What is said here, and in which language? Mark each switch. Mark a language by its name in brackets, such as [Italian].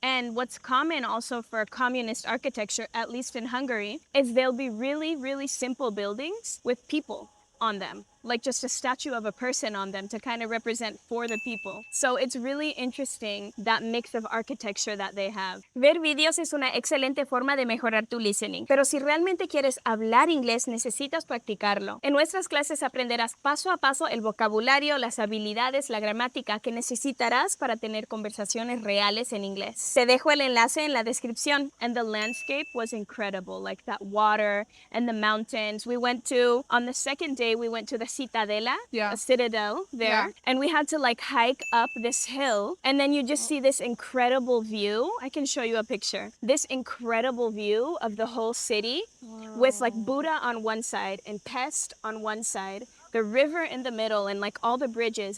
[English] And what's common also for communist architecture, at least in Hungary, is they'll be really, really simple buildings with people on them, like just a statue of a person on them to kind of represent for the people. So it's really interesting, that mix of architecture that they have. [Spanish] Ver vídeos es una excelente forma de mejorar tu listening, pero si realmente quieres hablar inglés, necesitas practicarlo. En nuestras clases aprenderás paso a paso el vocabulario, las habilidades, la gramática que necesitarás para tener conversaciones reales en inglés. Te dejo el enlace en la descripción. [English] And the landscape was incredible, like that water and the mountains. On the second day, we went to the Citadela, a citadel there, and we had to like hike up this hill, and then you just see this incredible view. I can show you a picture. This incredible view of the whole city with like Buda on one side and Pest on one side, the river in the middle, and like all the bridges.